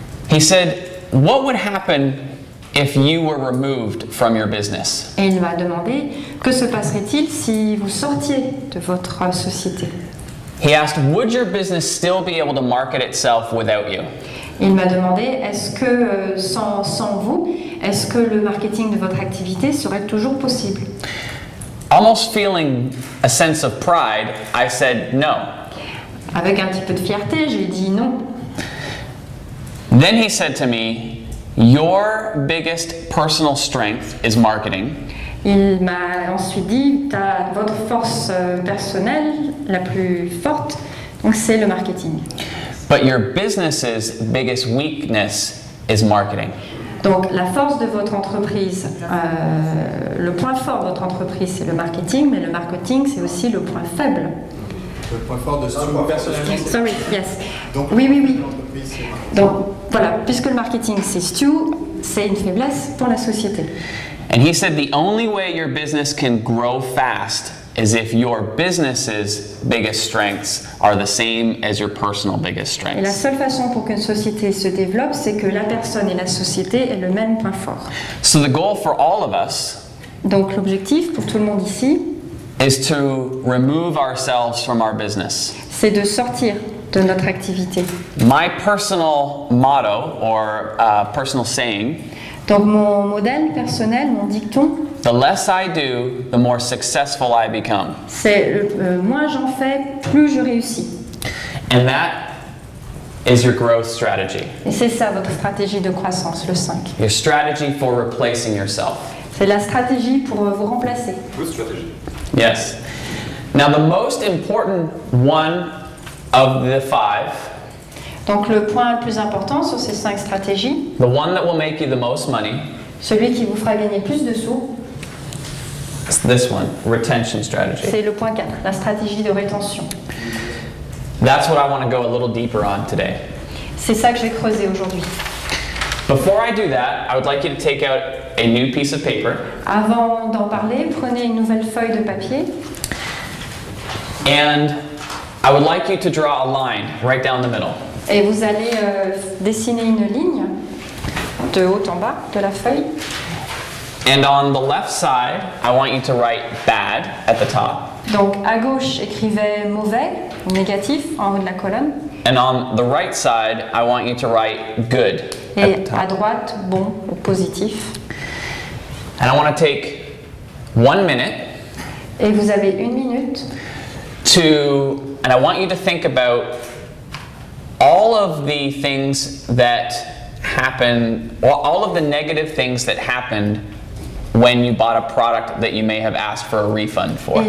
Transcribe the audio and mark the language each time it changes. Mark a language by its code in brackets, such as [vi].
[en] He said, what would happen if you were removed from your business? [fr] Et il m'a demandé, que se passerait-il si vous sortiez de votre société? [en] He asked, would your business still be able to market itself without you? [fr] Il m'a demandé, est-ce que sans vous, est-ce que le marketing de votre activité serait toujours possible? [en] Almost feeling a sense of pride, I said no. [fr] Avec un petit peu de fierté, j'ai dit non. [en] Then he said to me, your biggest personal strength is marketing. [fr] Il m'a ensuite dit, votre force personnelle la plus forte, donc c'est le marketing. [en] But your business's biggest weakness is marketing. [fr] Donc la force de votre entreprise, le point fort de votre entreprise, c'est le marketing, mais le marketing, c'est aussi le point faible. Le point fort de Stuart personnellement. [en] Sorry, yes. [fr] Donc, Oui. l'entreprise, c'est marketing. Donc voilà, puisque le marketing c'est Stu, c'est une faiblesse pour la société. [en] And he said the only way your business can grow fast is if your business's biggest strengths are the same as your personal biggest [fr] Et la [en] strengths. [fr] seule façon pour qu'une société se développe, c'est que la personne et la société aient le même point fort. [en] So the goal for all of us [fr] Donc l'objectif pour tout le monde ici, [en] is to remove ourselves from our business. [fr] c'est de sortir de notre activité. [en] My personal motto or personal saying, [fr] Donc mon modèle personnel, mon dicton, [en] the less I do, the more successful I become. [fr] c'est moins j'en fais, plus je réussis. [en] And that is your growth strategy. [fr] Et c'est ça votre stratégie de croissance, le 5. [en] Your strategy for replacing yourself. [fr] C'est la stratégie pour vous remplacer. [en] Good strategy. Yes. Now the most important one of the 5, [fr] Donc le point le plus important sur ces 5 stratégies, [en] the one that will make you the most money, [fr] celui qui vous fera gagner plus de sous, [en] is this one, retention strategy. [fr] c'est le point 4, la stratégie de rétention. [en] That's what I want to go a little deeper on today. [fr] C'est ça que je vais creuser aujourd'hui. [en] Before I do that, I would like you to take out a new piece of paper, [fr] Avant d'en parler, prenez une nouvelle feuille de papier [en] and I would like you to draw a line right down the middle. [fr] et vous allez dessiner une ligne de haut en bas de la feuille. [en] And on the left side, I want you to write bad at the top. [fr] Donc à gauche, écrivez mauvais ou négatif en haut de la colonne [en] And on the right side, I want you to write good at the [fr] et à [en] top. [fr] droite, bon ou positif. [en] And I want to take 1 minute [fr] Et vous avez 1 minute [en] and I want you to think about all of the things that happen, all of the negative things that happened when you bought a product that you may have asked for a refund for.